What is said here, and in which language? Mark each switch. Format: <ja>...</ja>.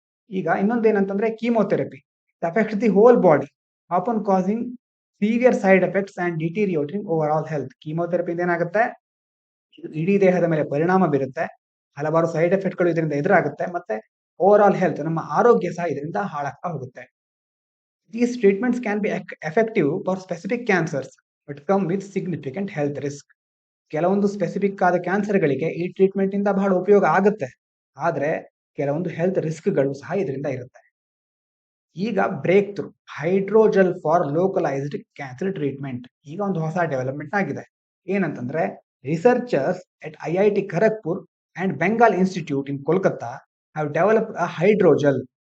<kn>ಈಗ ಇನ್ನೊಂದೇನಂತಂದ್ರೆ</kn> <en>Chemotherapy affects the whole body often causing severe side effects and deteriorating overall health.</en> <kn>Chemotherapy ಏನಾಗುತ್ತೆ, ಇಡೀ ದೇಹದ ಮೇಲೆ ಪರಿಣಾಮ ಬೀರುತ್ತೆ, ಹಲವಾರು ಸೈಡ್ ಎಫೆಕ್ಟ್ಗಳು ಇದರಿಂದ ಎದುರಾಗುತ್ತೆ, ಮತ್ತೆ ಓವರ್ ಆಲ್ ಹೆಲ್ತ್, ನಮ್ಮ ಆರೋಗ್ಯ ಸಹ ಇದರಿಂದ ಹಾಳಾಗ್ತಾ ಹೋಗುತ್ತೆ.</kn> <en>These treatments can be effective for specific cancers but come with significant health risk.</en> <kn>ಕೆಲವೊಂದು ಸ್ಪೆಸಿಫಿಕ್ ಆದ ಕ್ಯಾನ್ಸರ್ಗಳಿಗೆ ಈ ಟ್ರೀಟ್ಮೆಂಟ್ ಇಂದ ಬಹಳ ಉಪಯೋಗ ಆಗುತ್ತೆ, ಆದ್ರೆ ಕೆಲವೊಂದು ಹೆಲ್ತ್ ರಿಸ್ಕ್ಗಳು ಸಹ ಇದರಿಂದ ಇರುತ್ತೆ.</kn> <en>ಈಗ breakthrough hydrogel for localised cancer treatment.</en> <kn>ಈಗ ಒಂದು ಹೊಸ ಡೆವಲಪ್ಮೆಂಟ್ ಆಗಿದೆ. ಏನಂತಂದ್ರೆ</kn> <en>Researchers at IIT Kharagpur and Bengal institute in Kolkata have developed a hydrogel.</en>